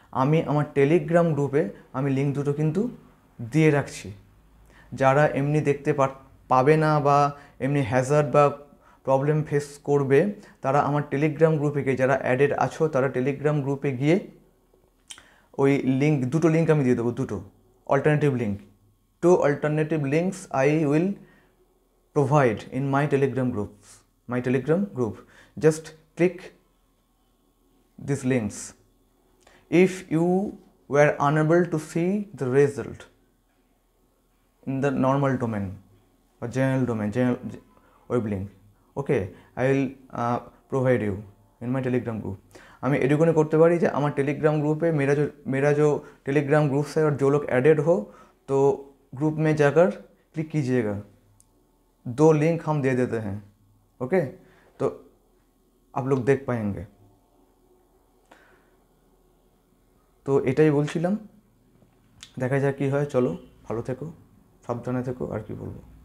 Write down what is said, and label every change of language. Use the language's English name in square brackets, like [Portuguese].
[Bangla] আমি আমার টেলিগ্রাম গ্রুপে আমি লিঙ্ক দুটো কিন্তু দিয়ে রাখছি। যারা এমনি দেখতে পাবে না বা এমনি হ্যাজার্ড বা প্রবলেম ফেস করবে, তারা আমার টেলিগ্রাম গ্রুপে গিয়ে, যারা অ্যাডেড আছো তারা টেলিগ্রাম গ্রুপে গিয়ে ওই দুটো লিঙ্ক আমি দিয়ে দেবো, দুটো alternative link. [English] 2 alternative links I will provide in my telegram group. Just click these links. If you were unable to see the result in the normal domain or general web link, okay, I will provide you in my telegram group. [Bangla] আমি এটুকুনি করতে পারি যে আমার [Hindi] Telegram group है, मेरा जो Telegram group है और जो लोग एडेड हो तो ग्रुप में जाकर क्लिक कीजिएगा, 2 लिंक हम दे देते हैं, ओके, तो आप लोग देख पाएंगे। [Bangla] তো এটাই বলছিলাম, দেখা যাক কী হয়। চলো, ভালো থেকো, সাবধানে থেকো, আর কি বলবো।